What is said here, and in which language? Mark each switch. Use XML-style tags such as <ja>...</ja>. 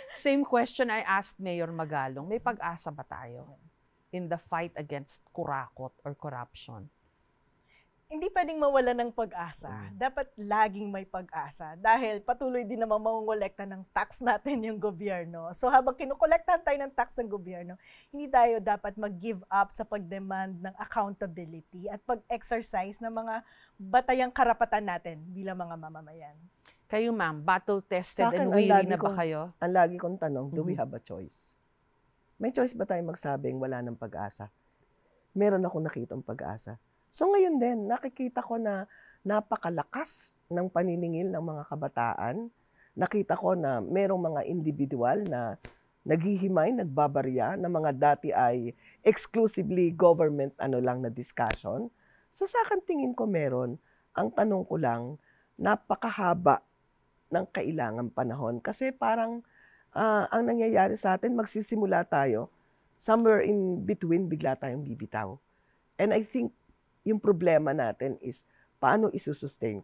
<en>Same question I asked Mayor Magalong.</en> <tl>May pag-asa ba tayo</tl> <en>in the fight against kurakot or corruption?</en> <tl>Hindi pwedeng mawala ng pag-asa. Dapat laging may pag-asa. Dahil patuloy din naman mangongolekta ng tax natin yung gobyerno. So habang kinukolektahan tayo ng tax ng gobyerno, hindi tayo dapat mag-give up sa pag-demand ng accountability at pag-exercise ng mga batayang karapatan natin bilang mga mamamayan. Kayo ma'am,</tl> <en>battle-tested and weary</en> <tl>na ba kayo? Ang lagi kong tanong,</tl> <en>do we have a choice?</en> <tl>May choice ba tayong magsabing wala ng pag-asa? Meron akong nakitang pag-asa. So ngayon din, nakikita ko na napakalakas ng paniningil ng mga kabataan. Nakita ko na merong mga individual na naghihimay, nagbabarya, na mga dati ay exclusively government na discussion. So sa akin tingin ko meron. Ang tanong ko lang, napakahaba ng kailangang panahon. Kasi parang ang nangyayari sa atin, magsisimula tayo, somewhere in between, bigla tayong bibitaw.</tl> <en>And I think</en> <tl>yung problema natin is paano isusustain.</tl>